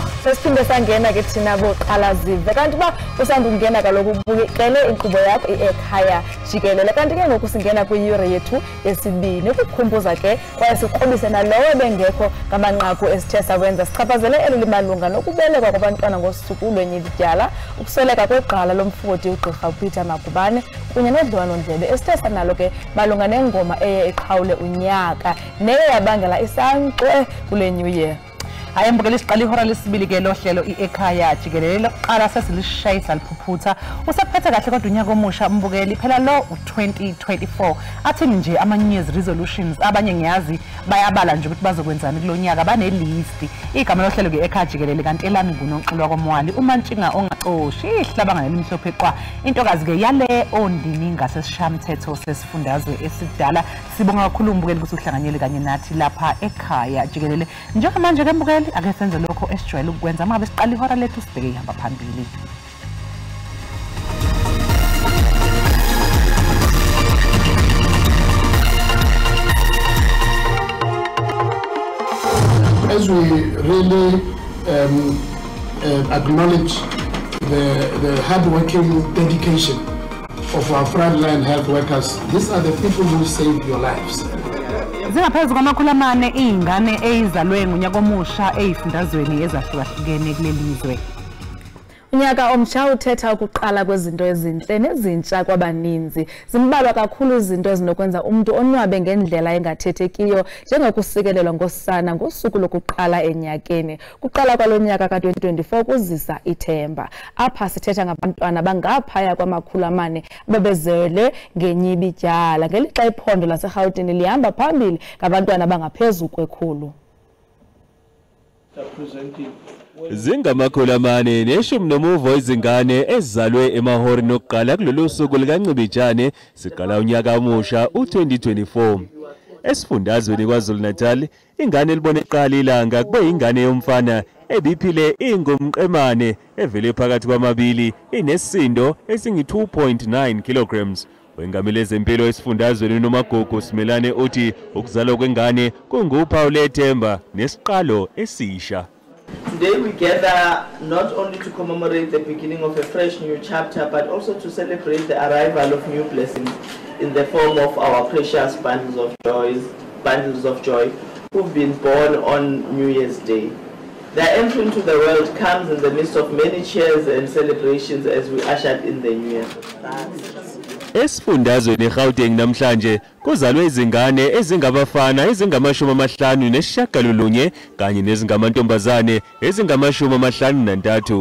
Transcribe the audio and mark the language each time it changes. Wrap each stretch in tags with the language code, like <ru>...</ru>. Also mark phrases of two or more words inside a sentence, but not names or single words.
<xh>sesiphinde sangena ke thina boqala zive kanti ba usanda ukungena kaloku ubukele inkqubo yakho Ekhaya Jikelele kanti ke ngoku singena kwi-yure yethu yesibini ukukhumbuza ke kwaye siqobise nalowo bengekho ngamanqaku esithe sawenza sichaphazele elimalunga nokubelekwa kwabantwana ngosuku lwenyidityala ukusweleka kwegqala lomfoti ugqirha Peter Magubane kunye nodliwano-ndlebe esithe sanalo ke malunga nengoma eye iqhawule unyaka neye yabangela isankxwe kule</xh> <en>new year.</en> <zu>Hayi mbukeli siqala ihora lesibili ke lohlelo Ekhaya Jikelele lokuqala sesilishayisa liphuputha usaphethe kahle kodwa unyaka omusha mbukeli phela lo u2024 athini nje ama</zu> <en>New Year's resolutions</en> <zu>abanye ngiyazi bayabala nje ukuthi bazokwenzani kulonyaka bane list igama lohlelo ke Ekhaya Jikelele kanti elami nguNonxulwa kwaMwali umantshinga ongaxoshi ihlabanga elimhlophe qwa intokazi ke yale ondini ngasesishamthetho sesifundazwe esidala sibonga kakhulu mbukeli ukuthi uhlanganyele kanye nathi lapha Ekhaya Jikelele njengamanje ke mbukeli ake senze lokho esijwayele ukwenza mangabe siqala ihora lethu sibheke ihamba phambili.</zu> <en>As we really acknowledge the hard-working dedication of our frontline health workers, these are the people who saved your lives.</en> <zu>Zingaphezu kwamakhulu amane ingane ezalwe ngonyaka omusha ezifundazweni ezahlukahlukene kulelizwe.</zu> <xh>Unyaka omsha uthetha ukuqala kwezinto ezinhle nezintsha kwabaninzi. Zimbalwa kakhulu izinto ezinokwenza umuntu onwabe ngendlela engathethekiyo njengokusikelelwa ngosana ngosuku lokuqala enyakeni. Kuqala kwalonyaka ka2024 kuzisa ithemba. Apha sithetha ngabantwana bangaphaya kwamakhulu amane abebezele ngenyibityala ngelixa iphondo laseGauteng lihamba phambili ngabantwana bangaphezulu kwekhulu.</xh> <zu>Zingamakhulu amane neshumi nomuvo izingane ezalwe emahori nokuqala kulolu suku likancibijane siqala unyaka omusha u2024 esifundazweni kwaZulu-Natal ingane elibone iqala ilanga kube ingane yomfana ebiphile ingumqemane evele phakathi kwamabili inesindo esingi 2.9 kilograms. Wengamele ezempilo esifundazweni nomagugu simelane uthi ukuzalwa kwengane kunguphawu lethemba nesiqalo esisha.</zu> <en>Today we gather not only to commemorate the beginning of a fresh new chapter, but also to celebrate the arrival of new blessings in the form of our precious bundles of joy, who've been born on New Year's Day. Their entry into the world comes in the midst of many cheers and celebrations as we ushered in the new year.</en> <zu>Esifundazweni eGauteng namhlanje kuzalwe izingane ezingabafana ezingama-59 kanye nezingamantombazane ezingama-53.</zu>